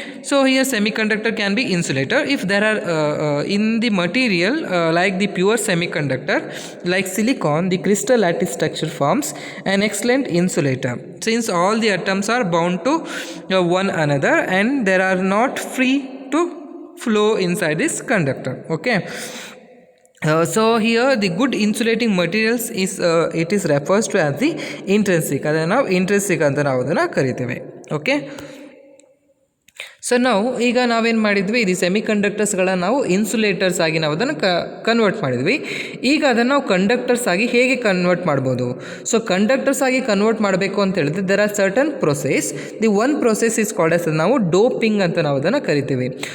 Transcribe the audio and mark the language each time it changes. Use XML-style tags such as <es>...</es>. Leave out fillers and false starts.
<en>So here semiconductor can be insulator if there are in the material like the pure semiconductor like silicon, the crystal lattice structure forms an excellent insulator since all the atoms are bound to one another and they are not free to flow inside this conductor. Okay. So here the good insulating materials is it is refers to as the intrinsic.</en> <kn>ಅದನ್ನು ನಾವು intrinsic ಅಂತ ನಾವು ಅದನ್ನು ಕರಿತೇವೆ.</kn> <en>Okay.</en> <kn>So ನಾವು ಈಗ ನಾವೇನು ಮಾಡಿದ್ವಿ, ಇದು ಸೆಮಿಕಂಡಕ್ಟರ್ಸ್ಗಳನ್ನು ನಾವು ಇನ್ಸುಲೇಟರ್ಸ್ ಆಗಿ ನಾವು ಅದನ್ನು ಕನ್ವರ್ಟ್ ಮಾಡಿದ್ವಿ. ಈಗ ಅದನ್ನು ನಾವು ಕಂಡಕ್ಟರ್ಸ್ ಆಗಿ ಹೇಗೆ ಕನ್ವರ್ಟ್ ಮಾಡ್ಬೋದು? ಸೊ ಕಂಡಕ್ಟರ್ಸ್ ಆಗಿ ಕನ್ವರ್ಟ್ ಮಾಡಬೇಕು ಅಂತ ಹೇಳಿದ್ರೆ</kn> <en>There are certain process. The one process is called as,</en> <kn>ನಾವು ಡೋಪಿಂಗ್ ಅಂತ ನಾವು ಅದನ್ನು ಕರಿತೀವಿ.</kn>